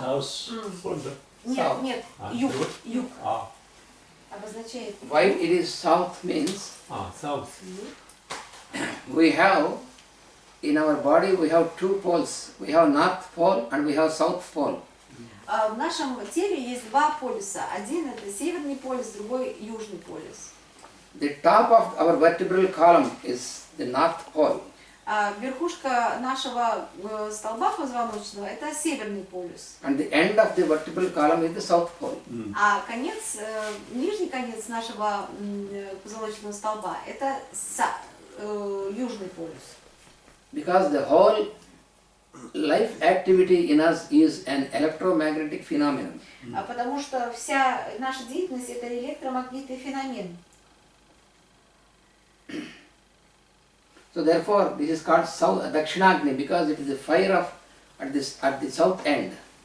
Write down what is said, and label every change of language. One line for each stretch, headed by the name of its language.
English: House.
Russian: Нет, нет, юг, юг. Ah, Обозначает.
English: Why it is south means south. we have, in our body we have two poles. We have north pole and we have south pole.
Russian: В нашем теле есть два полюса. Один это северный полюс, другой южный полюс.
English: The top of our vertebral column is the north pole.
Russian: Верхушка нашего столба позвоночного это северный полюс.
English: And the end of the vertebral column is the south pole.
Russian: А конец, нижний конец нашего позвоночного столба это южный полюс.
English: Because the whole life activity in us is an electromagnetic phenomenon.
Russian: Потому что вся наша деятельность это электромагнитный феномен.
English: So therefore, this is called Dakshinagni because it is the fire of at the south end.